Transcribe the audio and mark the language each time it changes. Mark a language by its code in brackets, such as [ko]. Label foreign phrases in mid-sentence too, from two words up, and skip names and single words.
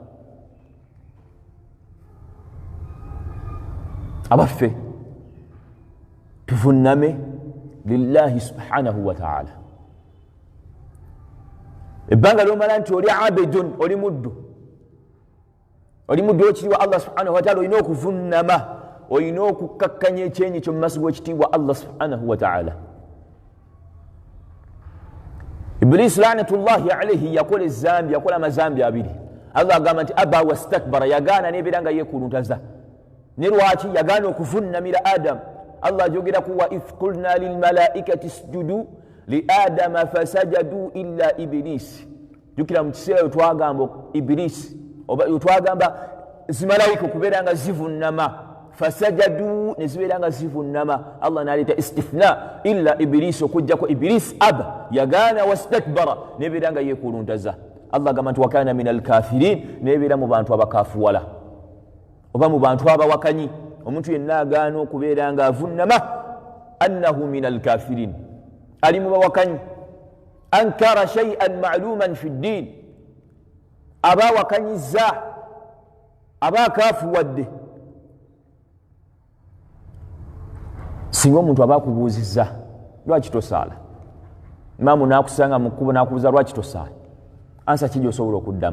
[lg] abaffe tuvunname [ar] لله سبحانه وتعالى [lg] ebbanga lyomala nti oli abedun oli muddu wekitiibwa [ar] الله سبحانه وتعالى [lg] olina okuvunnama olina okukkakkanya ekyenyi kyo mu maaso g'ekitiibwa [ar] الله سبحانه وتعالى [lg] Iblis [ar] لعنة الله عليه [lg] yakola ezambi, yakola amazambi abiri. Allah agamba nti [ar] أبى واستكبر, [lg] yagaana nebeera nga yeekuluntaza. Ne lwaki yagaana okuvunnamira Adam? Allah ajogera ku [ar] وإذ قلنا للملائكة اسجدوا لآدم فسجدوا إلا إبليس. [lg] Jukira mu kiseera twagamba Iblis oba twagamba zimalayika okubeera nga zivunnama, fasajadu ne zibeera nga zivunnama. Allah n'aleeta [ar] استثناء إلا إبليس, [lg] okujjako Iblis aba, yagaana wastakbara, nebeera nga yeekuluntaza. Allah agamba nti [ar] وكان من الكافرين, [lg] nebeera mu bantu abakafuwala oba mu bantu abawakanyi. Omuntu yenna agaana okubeera nga avunnama, [ar] أنه من الكافرين, [lg] ali mu bawakanyi. [ar] أنكر شيئا معلوما في الدين, [lg] abawakanyiza, abakafuwadde. Singa omuntu abakubuuzizza lwaki tosaala, imaamu n'akusanga mu kkubo n'akubuuza lwaki tosaala, ansa ki gy'osobola okuddamu?